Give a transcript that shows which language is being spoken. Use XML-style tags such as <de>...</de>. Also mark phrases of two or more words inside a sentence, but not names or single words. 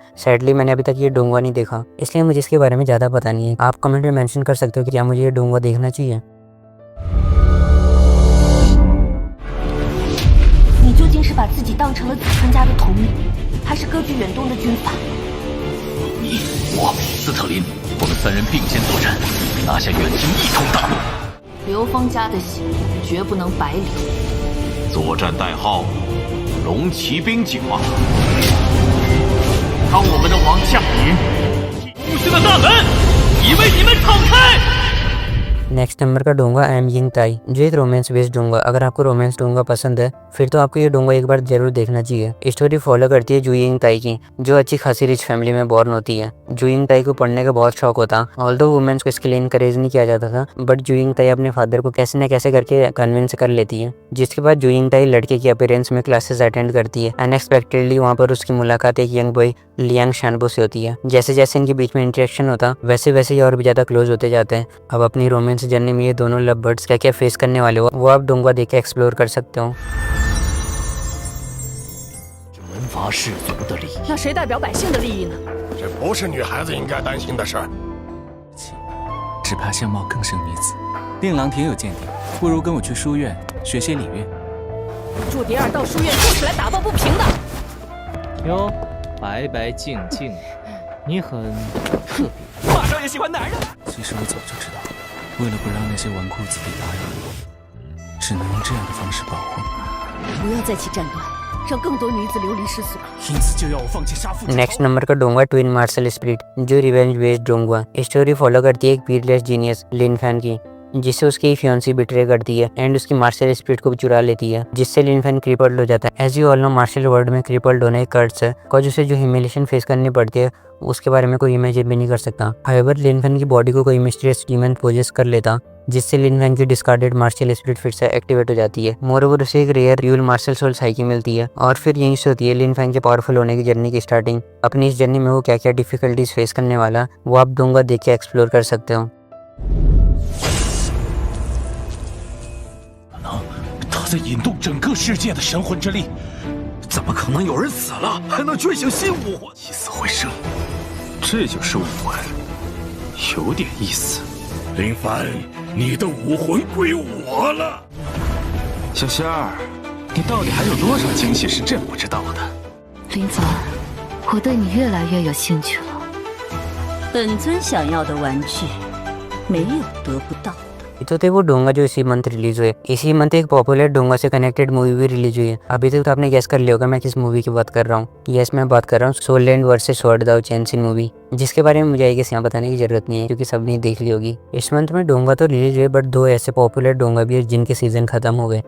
<hi>सैडली मैंने अभी तक ये डोंगा नहीं देखा, इसलिए मुझे इसके बारे में ज़्यादा पता नहीं है। आप कमेंट में मेंशन कर सकते हो कि क्या मुझे ये डोंगा देखना चाहिए।</hi> <zh>你究竟是把自己当成了子川家的统领，还是割据远东的军阀？你、我、斯特林，我们3人并肩作战，拿下远京一统大陆。刘峰家的血绝不能白流。作战代号：龙骑兵计划。当我们的王降临，无形的大门已为你们敞开。</zh> <en>next number</en> <hi>का डोंगा एम यिंग ताई, जो एक</hi> <en>romance based</en> <hi>डोंगा। अगर आपको रोमांस डोंगा पसंद है, फिर तो आपको ये डोंगा एक बार जरूर देखना चाहिए।</hi> <en>story follow</en> <hi>करती है जुयिंग ताई की, जो अच्छी खासी</hi> <en>rich family</en> <hi>में बॉर्न होती है। जुयिंग ताई को पढ़ने का बहुत शौक होता,</hi> <en>although womens</en> <hi>को इसके लिए इनकरेज नहीं किया जाता था, बट जुयिंग ताई अपने फादर को कैसे न कैसे करके कन्विंस कर लेती है, जिसके बाद जुयिंग ताई लड़के की अपीयरेंस में</hi> <en>classes attend</en> <hi>करती है। अनएक्सपेक्टेडली वहाँ पर उसकी मुलाकात एक</hi> <en>young boy</en> <hi>लियांग शानबो से होती है। जैसे जैसे इनके बीच में इंटरेक्शन होता, वैसे वैसे ही और भी ज्यादा क्लोज होते जाते हैं। अब अपनी</hi> <en>romance journey</en> <hi>में ये दोनों</hi> <en>love birds</en> <hi>क्या क्या फेस करने वाले हो, वो आप डोंगा देख के एक्सप्लोर कर सकते हो।</hi> <zh>发氏族的利益。那谁代表百姓的利益呢？这不是女孩子应该担心的事儿。只怕相貌更胜女子。令郎挺有见地，不如跟我去书院学些礼乐。祝蝶儿到书院就是来打抱不平的。哟，白白净净，你很特别。马少爷喜欢男人。其实我早就知道，为了不让那些纨绔子弟打扰我，只能用这样的方式保护你。不要再起战端，让更多女子流离失所。因此就要我放弃杀父之仇。</zh> <hi>नेनंबर का डोंगा ट्विन मार्शल स्पिरिट जो</hi> <en>revenge based</en> <hi>डोंगा</hi> <en>story follow</en> <hi>करती है एक</hi> <en>peerless genius</en> <hi>लिन फैन की, जिससे उसकी फियांसी बिट्रे करती है एंड उसकी</hi> <en>martial spirit</en> <hi>को भी चुरा लेती है, जिससे लिन फैन क्रिपल्ड हो जाता है।</hi> <en>as you all know martial world</en> <hi>में क्रिपल्ड होना एक कर्स है, कॉज उसे जो</hi> <en>humiliation face</en> <hi>करनी पड़ती है उसके बारे में कोई इमेजिन भी नहीं कर सकता। हाउएवर लिन फैन की बॉडी को कोई</hi> <en>mysterious demon possess</en> <hi>कर लेता, जिससे लिन फैन की</hi> <en>discarded martial spirit</en> <hi>फिर से एक्टिवेट हो जाती है। मोरओवर उसे एक</hi> <en>rare dual martial soul psyche</en> <hi>मिलती है और फिर यहीं से होती है लिन फैन के पावरफुल होने की जर्नी की स्टार्टिंग। अपनी इस जर्नी में वो क्या क्या</hi> <en>difficulties face</en> <hi>करने वाला वो आप डोंगा देख के एक्सप्लोर कर सकते हो।</hi> <zh>他在引动整个世界的神魂之力，怎么可能有人死了还能觉醒新武魂？起死回生，这就是武魂，有点意思。林凡，你的武魂归我了。小仙儿，你到底还有多少惊喜是朕不知道的？林凡，我对你越来越有兴趣了。本尊想要的玩具，没有得不到。</zh> <hi>तो थे वो डोंगा जो इसी मंथ रिलीज हुए। इसी मंथ एक पॉपुलर डोंगा से</hi> <en>connected movie</en> <hi>भी रिलीज हुई है। अभी तक तो आपने गेस कर लिया होगा मैं किस मूवी की बात कर रहा हूँ। यस, मैं बात कर रहा हूँ सोल लैंड वर्सेस स्वॉर्ड दाओ चेंसिन मूवी, जिसके बारे में मुझे</hi> <en>I guess</en> <hi>यहाँ बताने की जरूरत नहीं है क्योंकि सबने देख ली होगी। इस मंथ में डोंगा तो रिलीज हुए बट दो ऐसे पॉपुलर डोंगा भी है जिनके सीजन खत्म हो गए।</hi>